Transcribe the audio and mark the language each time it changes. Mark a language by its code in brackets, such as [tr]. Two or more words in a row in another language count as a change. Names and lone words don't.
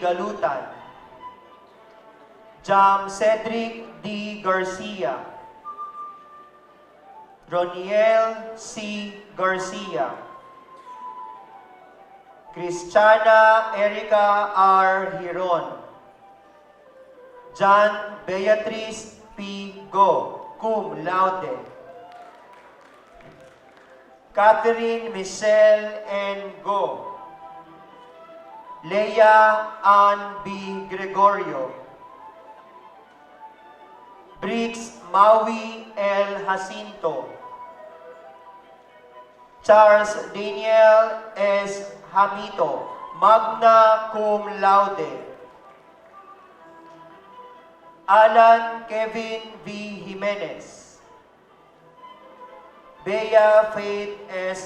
[en] Galutan, Jam Cedric D. Garcia, Roniel C. Garcia, Christiana Erica R. Hiron, John Beatrice P. Go, [la] cum laude, [en] Catherine Michelle N. Go, Leia Ann B. Gregorio, Briggs Maui L. Jacinto, Charles Daniel S. Hamito, [la] magna cum laude, [en] Alan Kevin V. Jimenez, Bea Faith S.